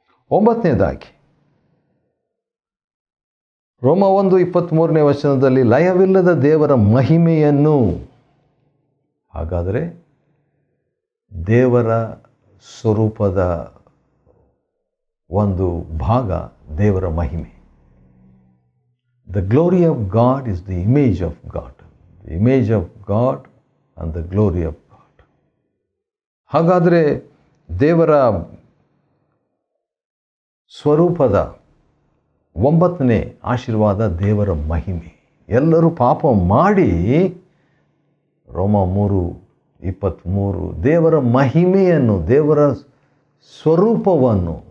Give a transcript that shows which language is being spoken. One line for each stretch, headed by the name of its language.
Kannada: 9ನೇದಾಗಿ, ರೋಮ 1:23ನೇ ವಚನದಲ್ಲಿ ಲಯವಿಲ್ಲದ ದೇವರ ಮಹಿಮೆಯನ್ನು. ಹಾಗಾದರೆ ದೇವರ ಸ್ವರೂಪದ ಒಂದು ಭಾಗ ದೇವರ ಮಹಿಮೆ.
English: The glory of God is the image of God. The image of God and the glory of God.
Kannada: ಹಾಗಾದರೆ ದೇವರ ಸ್ವರೂಪದ 9ನೇ ಆಶೀರ್ವಾದ ದೇವರ ಮಹಿಮೆ. ಎಲ್ಲರೂ ಪಾಪ ಮಾಡಿ, ರೋಮ 3:23, ದೇವರ ಮಹಿಮೆಯನ್ನು, ದೇವರ ಸ್ವರೂಪವನ್ನು